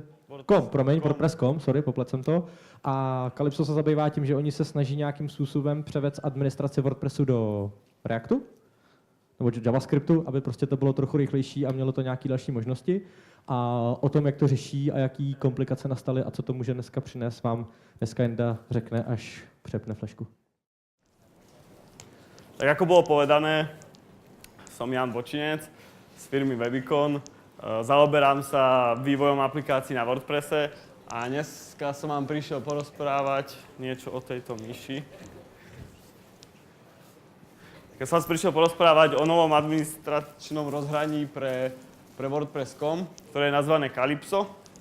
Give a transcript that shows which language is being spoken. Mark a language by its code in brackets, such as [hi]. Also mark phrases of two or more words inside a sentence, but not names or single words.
[cs] WordPress.com, sorry, poplet jsem to. A Calypso se zabývá tím, že oni se snaží nějakým způsobem převést administraci WordPressu do Reactu, nebo JavaScriptu, aby prostě to bylo trochu rychlejší a mělo to nějaké další možnosti. A o tom, jak to řeší a jaký komplikace nastaly a co to může dneska přinést, vám dneska Jenda řekne, až přepne flešku. [sk] Tak ako bolo povedané, som Jan Bočinec z firmy Webicon. Zaoberám sa vývojom aplikácií na WordPresse a dneska som vám prišiel porozprávať niečo o tejto myši. Ja som vás prišiel porozprávať o novom administračnom rozhraní pre WordPress.com, ktoré je nazvané Calypso.